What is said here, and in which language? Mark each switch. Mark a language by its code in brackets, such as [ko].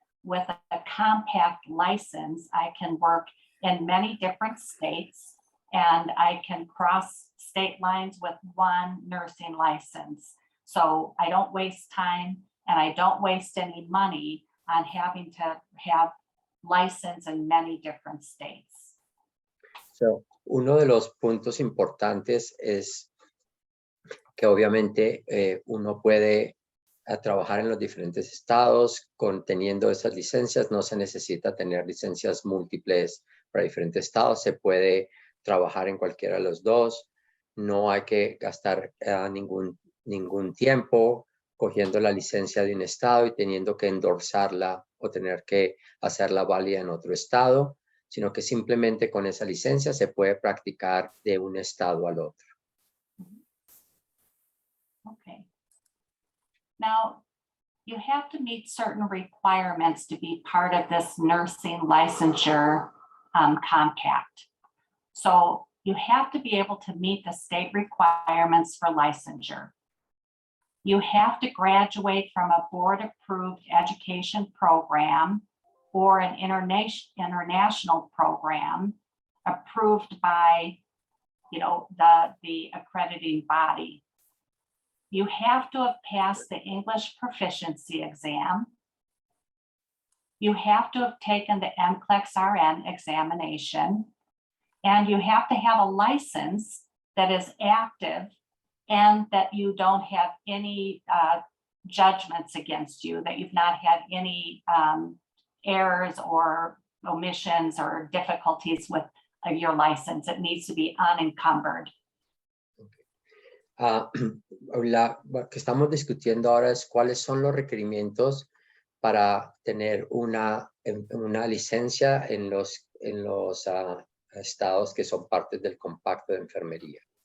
[en] With a compact license, I can work in many different states and I can cross state lines with one nursing license. So I don't waste time and I don't waste any money on having to have license in many different states. [es] So, uno de los puntos importantes es que obviamente uno puede trabajar en los diferentes estados teniendo esas licencias. No se necesita tener licencias múltiples para diferentes estados. Se puede trabajar en cualquiera de los dos. No hay que gastar ningún tiempo cogiendo la licencia de un estado y teniendo que endorsarla o tener que hacerla válida en otro estado, sino que simplemente con esa licencia se puede practicar de un estado al otro. [en] Okay. Now, you have to meet certain requirements to be part of this nursing licensure compact. So you have to be able to meet the state requirements for licensure. You have to graduate from a board-approved education program or an international program approved by, the accrediting body. You have to have passed the English proficiency exam. You have to have taken the NCLEX-RN examination, and you have to have a license that is active and that you don't have any judgments against you, that you've not had any errors or omissions or difficulties with your license. It needs to be unencumbered. [es] Lo que estamos discutiendo ahora es cuáles son los requerimientos para tener una licencia en los estados que son parte del compacto de enfermería.